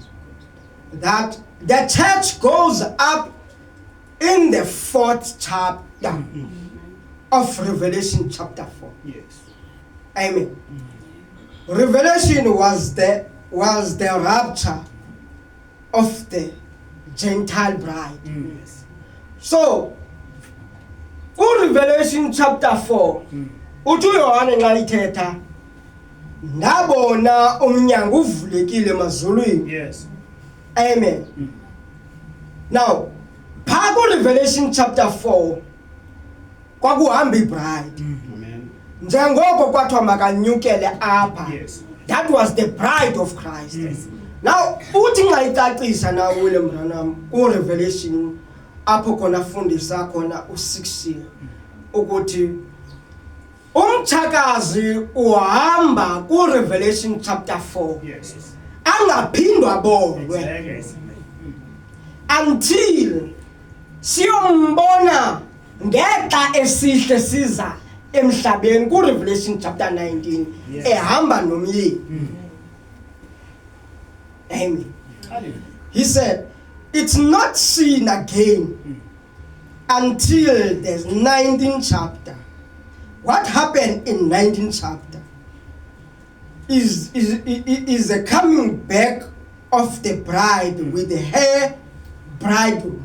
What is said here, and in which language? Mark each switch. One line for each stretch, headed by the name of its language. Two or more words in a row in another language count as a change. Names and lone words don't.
English: that the church goes up in the 4th chapter of Revelation chapter 4. Yes. Amen. Revelation was the rapture of the Gentile bride. Yes. So, Revelation chapter 4,
Xhosa: uthi uYohane nxa ithetha ndabona umnyango uvulekile emazulwini.
English: Yes. Amen.
Xhosa: Now, phakathi Revelation chapter 4 kwakuhamba ibride.
English: Amen.
Xhosa: Njengoko kwathiwa makanyukele apha.
English: Yes. That was the bride of Christ. Now,
Xhosa: uthi nxa icacisa na William Branham ku Revelation apho khona fundisa khona u6 seal ukuthi umtshakazi uhamba ku Revelation chapter 4
English: Yes.
Xhosa: angaphindwa bonwe
English: Exactly.
Xhosa: until siyombona ngexa esihle siza emhlabeni ku Revelation chapter 19
English: Yes.
Xhosa: ehamba nomyeni.
English: Amen. Hallelujah. He said, it's not seen again until the 19th chapter. What happened in 19th chapter is a coming back of the bride with her bridegroom.